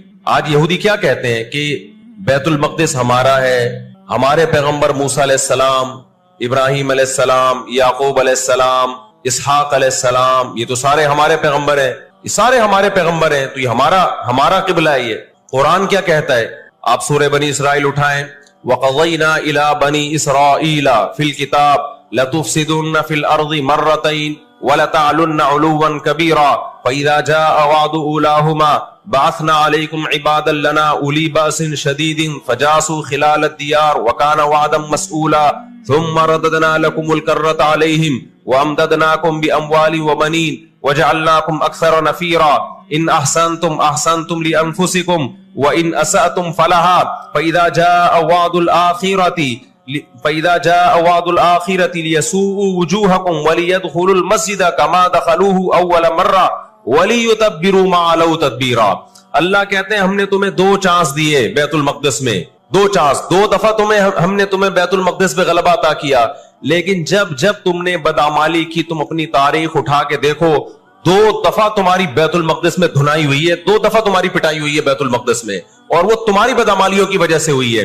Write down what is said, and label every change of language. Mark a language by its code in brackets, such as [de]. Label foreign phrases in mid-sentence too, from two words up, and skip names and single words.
[hi] आज यहूदी क्या कहते हैं कि बैतुल मक़दिस हमारा है, हमारे पैगंबर मूसा अलैहिस्सलाम, इब्राहिम अलैहिस्सलाम, याकूब अलैहिस्सलाम, इसहाक अलैहिस्सलाम, ये तो सारे हमारे पैगंबर हैं, ये सारे हमारे पैगंबर हैं, तो ये हमारा किबला है। ये कुरान क्या कहता है? आप सूरह बनी इसराइल उठाएं। [ar] وقضينا إلى بني إسرائيل في الكتاب لتفسدن في الأرض مرتين ولتعلن علوا كبيرا فإذا جاء وعد أولاهما بعثنا عليكم عبادا لنا أولي بأس شديد فجاسوا خلال ديار وكان وعدا مسؤولا ثم رددنا لكم الكرة عليهم وأمددناكم بأموال وبنين وجعلناكم أكثر نفيرا إن أحسنتم أحسنتم لأنفسكم وإن أسأتم فلها فإذا جاء وعد الآخرة ليسوءوا وجوهكم وليدخلوا المسجد كما دخلوه أول مرة وليتبروا ما علوا تدبيرا. [hi] अल्लाह कहते हैं हमने तुम्हें 2 चांस दिए बैतुल मक़दिस में, 2 चांस, 2 दफा हमने तुम्हें बैतुल मक़दिस पे गलबा अता किया, लेकिन जब तुमने बदअमाली की, तुम अपनी तारीख उठा के देखो, 2 दफा तुम्हारी बैतुल मक़दिस में धुनाई हुई है, 2 दफा तुम्हारी पिटाई हुई है बैतुल मक़दिस में, और वो तुम्हारी बदअमालियों की वजह से हुई है।